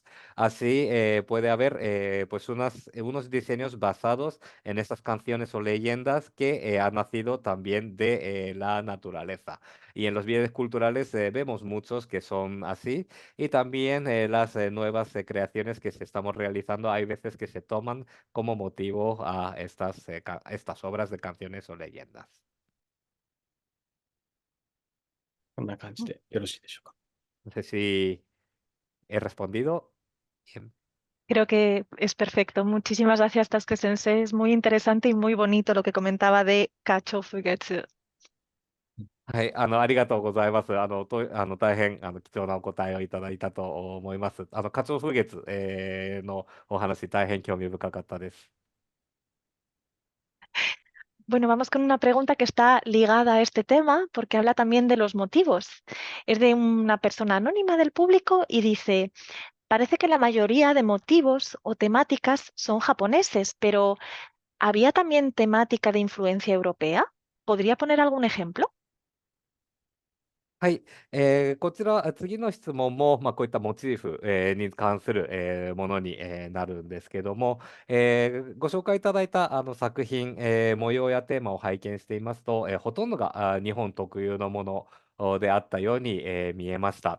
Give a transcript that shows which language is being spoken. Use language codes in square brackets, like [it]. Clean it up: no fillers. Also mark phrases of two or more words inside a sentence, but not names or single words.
[es] Así puede haber pues unos diseños basados en estas canciones o leyendas que han nacido también de la naturaleza. Y en los bienes culturales vemos muchos que son así y también las nuevas creaciones que se estamos realizando, hay veces que se toman como motivo a estas obras de canciones o leyendas. [ja] こんな感じでよろしいでしょうか。 [es] No sé si he respondido. Bien. Creo que es perfecto. Muchísimas gracias, Tasuke Sensei. Es muy interesante y muy bonito lo que comentaba de [ja] 花鳥風月. はい、ありがとうございます。大変、貴重なお答えをいただいたと思います。花鳥風月、のお話、大変興味深かったです。 [es] Bueno, vamos con una pregunta que está ligada a este tema porque habla también de los motivos. Es de una persona anónima del público y dice, parece que la mayoría de motivos o temáticas son japoneses, pero ¿había también temática de influencia europea? ¿Podría poner algún ejemplo? [ja] はい、こちら、次の質問も、こういったモチーフ、に関する、ものに、なるんですけども、ご紹介いただいた作品、模様やテーマを拝見していますと、ほとんどが日本特有のものであったように、見えました。